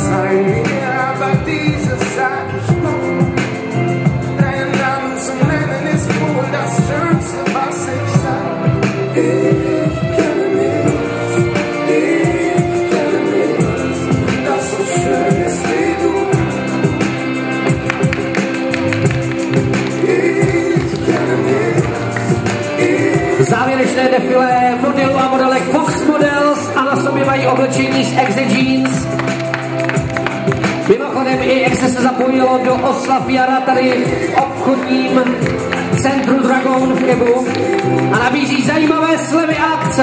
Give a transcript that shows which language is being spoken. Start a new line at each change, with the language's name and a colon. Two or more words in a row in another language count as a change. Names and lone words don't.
German: Bei mir, aber diese Sag ich noch. Deinen Namen zu nennen ist wohl das Schönste, was ich sag. Ich kenne nichts, das so schön ist wie du. Ich kenne nichts.
Czech: Závěrečné defilé modelů a modelek Fox Models a na sobě mají oblečení z Exe Jeans. Mimochodem i Exe se zapojilo do oslav jara tady v obchodním centru Dragon v Chebu a nabízí zajímavé slevy a akce.